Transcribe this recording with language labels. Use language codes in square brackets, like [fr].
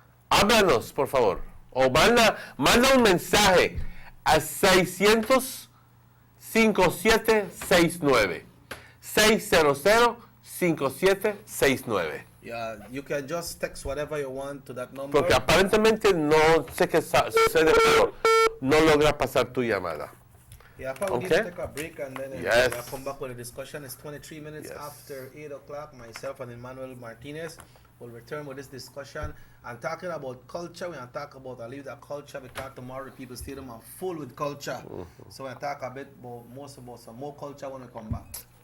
[es] Háblanos, por favor. O manda un mensaje a 600-5769. 600-5769. [en] Yeah, you can just text whatever you want to that number. [es] Porque aparentemente no sé qué sucede, pero no logra pasar tu llamada. [en] Yeah, probably Okay. take a break and then Yes. I'll come back with a discussion. It's 23 minutes after 8 o'clock. Myself and Emmanuel Martinez will return with this discussion and talking about culture. We're going to talk about, I'll leave that culture because tomorrow the People's Stadium are full with culture. So we're going to talk a bit about some more culture when we come back.